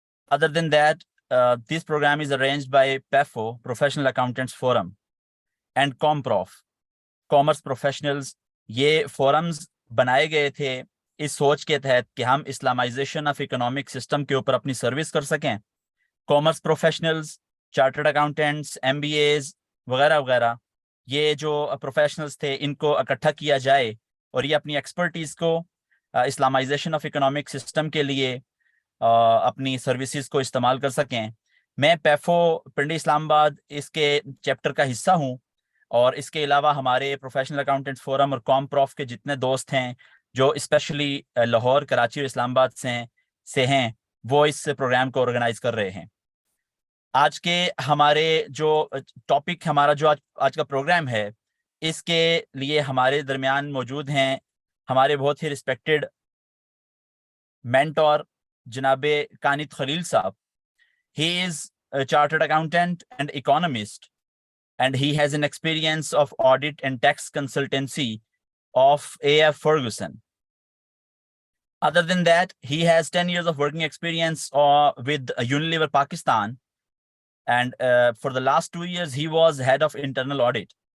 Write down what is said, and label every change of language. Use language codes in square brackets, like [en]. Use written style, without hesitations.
[en] Other than that, this program is arranged by PAFO, Professional Accountants Forum, and ComProf, Commerce Professionals. [ur] یہ forums بنائے گئے تھے اس سوچ کے تحت کہ ہم اسلامائزیشن آف اکنامک سسٹم کے اوپر اپنی سروس کر سکیں. Commerce professionals, chartered accountants, M B as وغیرہ وغیرہ، یہ جو پروفیشنلز تھے ان کو اکٹھا کیا جائے اور یہ اپنی ایکسپرٹیز کو اسلامائزیشن آف اکنامک سسٹم کے لیے اپنی سروسز کو استعمال کر سکیں. میں پیفو پنڈی اسلام آباد اس کے چیپٹر کا حصہ ہوں، اور اس کے علاوہ ہمارے پروفیشنل اکاؤنٹنٹ فورم اور کام پروف کے جتنے دوست ہیں جو اسپیشلی لاہور، کراچی اور اسلام آباد سے ہیں، وہ اس پروگرام کو آرگنائز کر رہے ہیں. آج کے ہمارے جو ٹاپک، ہمارا جو آج کا پروگرام ہے، اس کے لیے ہمارے درمیان موجود ہیں ہمارے بہت ہی ریسپیکٹڈ مینٹور جناب کانت خلیل صاحب. [en] He is a chartered accountant and economist, and he has an experience of audit and tax consultancy of A.F. Ferguson. Other than that, he has 10 years of working experience with Unilever Pakistan, and for the last 2 years, he was head of internal audit.